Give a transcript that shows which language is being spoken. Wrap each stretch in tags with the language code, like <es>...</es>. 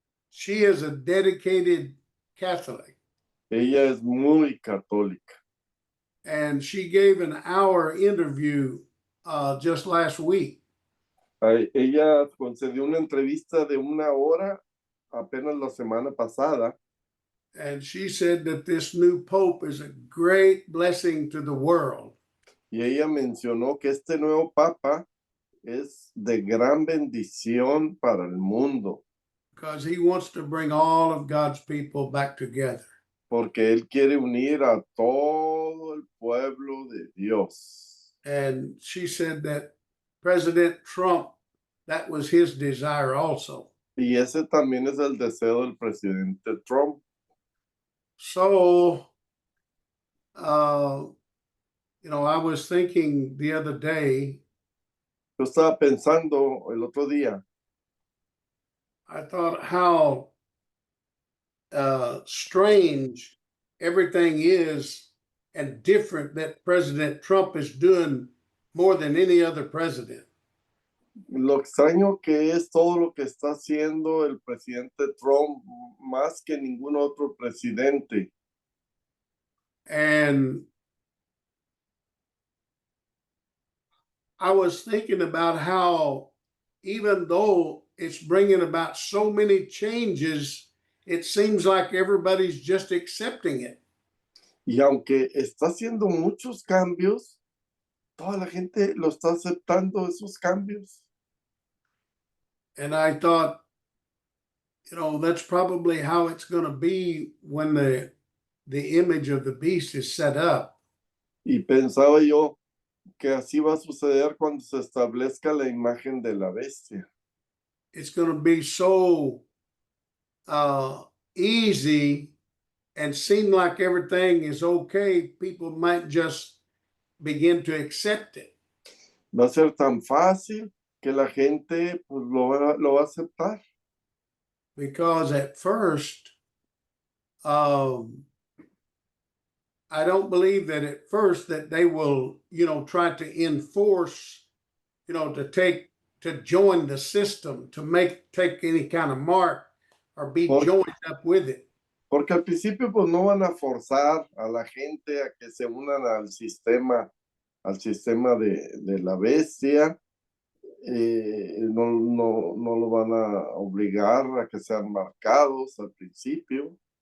<en>She is a dedicated Catholic.</en> <es>Ella es muy católica.</es> <en>And she gave an hour interview just last week.</en> <es>Ella concedió una entrevista de 1 hora apenas la semana pasada.</es> <en>And she said that this new Pope is a great blessing to the world.</en> <es>Y ella mencionó que este nuevo Papa es de gran bendición para el mundo.</es> <en>Because he wants to bring all of God's people back together.</en> <es>Porque él quiere unir a todo el pueblo de Dios.</es> <en>And she said that President Trump, that was his desire also.</en> <es>Y ese también es el deseo del presidente Trump.</es> <en>So, I was thinking the other day.</en> <es>Yo estaba pensando el otro día.</es> <en>I thought how strange everything is and different that President Trump is doing more than any other president.</en> <es>Lo extraño que es todo lo que está haciendo el presidente Trump más que ningún otro presidente.</es> <en>And I was thinking about how even though it's bringing about so many changes, it seems like everybody's just accepting it.</en> <es>Y aunque está haciendo muchos cambios, toda la gente lo está aceptando esos cambios.</es> <en>And I thought, that's probably how it's going to be when the image of the beast is set up.</en> <es>Y pensaba yo que así va a suceder cuando se establezca la imagen de la bestia.</es> <en>It's going to be so easy and seem like everything is okay. People might just begin to accept it.</en> <es>Va a ser tan fácil que la gente pues, lo va a aceptar.</es> <en>Because at first, I don't believe that at first that they will, try to enforce, to to join the system, to take any kind of mark or be joined up with it.</en> <es>Porque al principio pues no van a forzar a la gente a que se unan al sistema de la bestia. No lo van a obligar a que sean marcados al principio.</es>